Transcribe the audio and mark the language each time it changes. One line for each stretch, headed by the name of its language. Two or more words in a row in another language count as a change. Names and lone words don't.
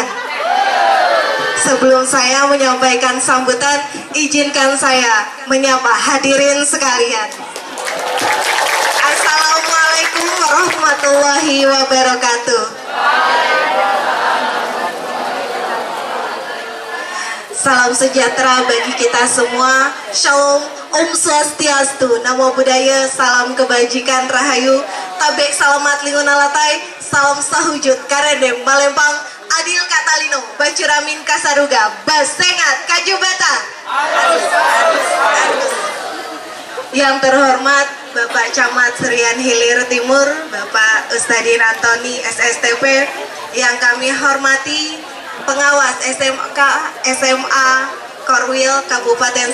Indonesian: Sebelum saya menyampaikan sambutan, izinkan saya menyapa hadirin sekalian.
Arabic: السلام عليكم ورحمة الله وبركاته.
Indonesian: Salam sejahtera bagi kita semua. Shalom,
Balinese: Om Swastiastu,
Pali: Namo Buddhaya,
Indonesian: salam kebajikan rahayu,
Kendayan: tabek salamat lingunalatai, salam sahujud karedem malempang, adil katalino, bacuramin kasaruga, basengat kajubata.
Indonesian: Yang terhormat Bapak Camat Serian Hilir Timur, Bapak Ustadin Antoni SSTP, yang kami hormati pengawas SMK SMA Korwil Kabupaten